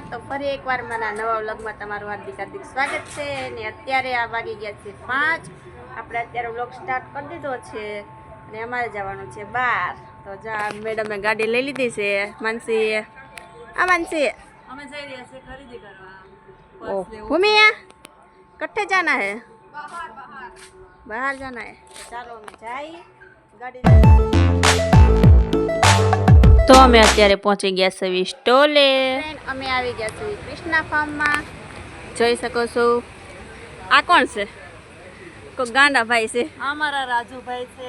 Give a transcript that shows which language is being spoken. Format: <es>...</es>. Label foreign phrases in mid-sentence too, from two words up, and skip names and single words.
<gu>તો ફરી એકવાર મારા નવા વ્લોગમાં તમારું હાર્દિક સ્વાગત છે. ને અત્યારે આ વાગી ગયા છે 5. આપણે અત્યારે</gu> <en>vlog start</en> <gu>કરી દીધો છે અને અમારે જવાનું છે બહાર. તો જા મેડમે ગાડી લઈ લીધી છે. માનસી, માનસી અમે જઈ રહ્યા છીએ ખરીદી કરવા.</gu> <hi>ओ भूमिया कट्ठे जाना है, बाहर जाना है।</hi> <gu>ચાલો અમે જાય ગાડી। તો અમે અત્યારે પહોંચી ગયા છીએ સ્ટોલે. અમે આવી ગયા છીએ કૃષ્ણા ફાર્મમાં. જોઈ શકો છો. આ કોણ છે? કોઈ ગાંડા ભાઈ છે. અમારા રાજુભાઈ છે.</gu>